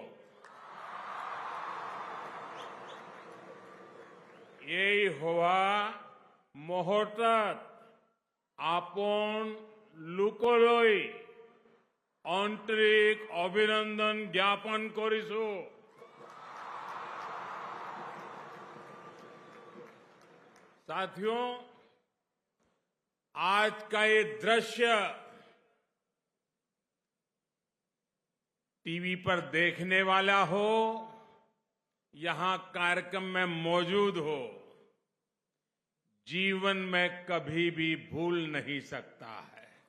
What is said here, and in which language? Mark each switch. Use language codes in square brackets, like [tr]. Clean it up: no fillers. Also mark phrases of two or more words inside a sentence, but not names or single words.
[as] এই হোৱা মুহূৰ্তত আপোন লোকলৈ আন্তৰিক অভিনন্দন জ্ঞাপন কৰিছো। [hi] साथियों, आज का ये दृश्य टीवी पर देखने वाला हो, यहां कार्यक्रम में मौजूद हो, जीवन में कभी भी भूल नहीं सकता है।